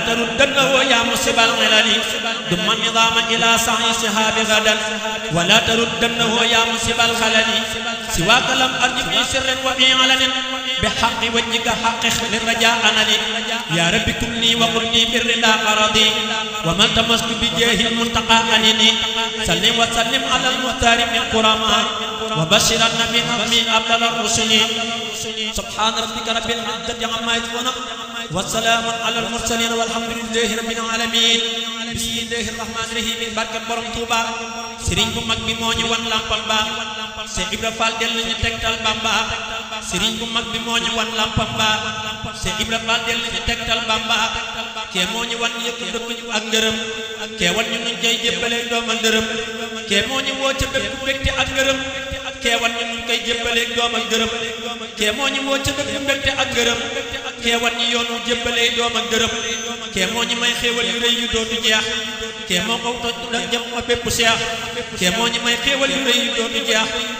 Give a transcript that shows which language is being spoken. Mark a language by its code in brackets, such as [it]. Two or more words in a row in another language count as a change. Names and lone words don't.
[ar] تردنه يا مصيب الغلل ضم النظام إلى سعي سحاب غدا ولا تردنه يا مصيب الخلل سواك لم أرجو في سر وفي علن بحق وجهك حقق للرجاء أنني يا رب كلني وقلني بالرضا قرضي ومن تمسك بجاه المنتقى أنني سلم وسلم على المختار من قرما وبشر النبي نظمي أفضل الرسل سبحان ربك رب العزة عما يصفون والسلام على المرسلين والحمد لله رب العالمين بسم الله الرحمن الرحيم [wo] barke borom Touba Serigne bu mag bi moo ñu wan lampal ba Cheikh Ibra Fall dellu ñu tegtal Bamba Serigne bu mag bi moo ñu wan lampal ba Cheikh Ibra Fall dellu ñu tegtal Bamba kee moo ñu wan yëpp dëkk ak ngërëm kee wan ñu nuñ koy jébbale doomal ngërëm kee moo ñu woo ca bépp mbégte ak ngërëm kee wan ñu nuñ koy jébbale doomal ngërëm kee moo ñu woo ca bépp mbégte ak ngërëm kee wan ñu yoonu jébbale doomal ngërëm kee moo ñu may xéewal yu rëy yu dootu jeex kee moo ko da jëm ma bépp seex kee moo ñu may xéewal yu rëy yu dootu jeex